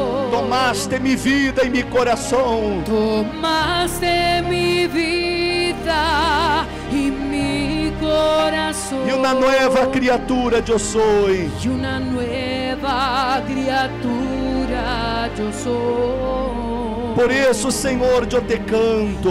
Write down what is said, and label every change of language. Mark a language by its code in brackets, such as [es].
[pt] Tomaste mi vida e mi coração. [es] Tomaste mi vida y mi corazón. [pt] E uma nova criatura eu sou. [es] Y una nueva criatura yo soy. [pt] Por isso, Senhor, eu te canto.